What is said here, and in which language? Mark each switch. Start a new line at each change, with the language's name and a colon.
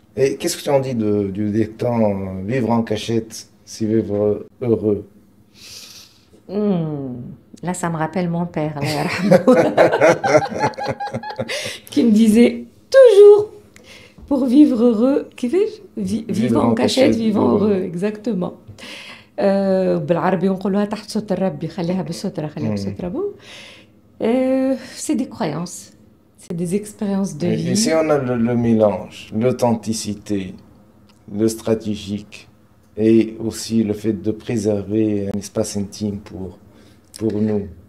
French: Et qu'est-ce que tu en dis du dicton vivre en cachette, c'est vivre heureux? Là, ça me rappelle mon père,
Arabic: Allah yarhamou,
French: qui me disait toujours, pour vivre heureux, vivre en cachette, vivant heureux, exactement.
Arabic: بالعربي نقولوها تحت ستر ربي خليها بالسترة خليها بالسترة بو.
French: C'est des croyances, c'est des expériences de Et si vie. on a le mélange, l'authenticité, le stratégique et aussi le fait de préserver un espace intime pour nous.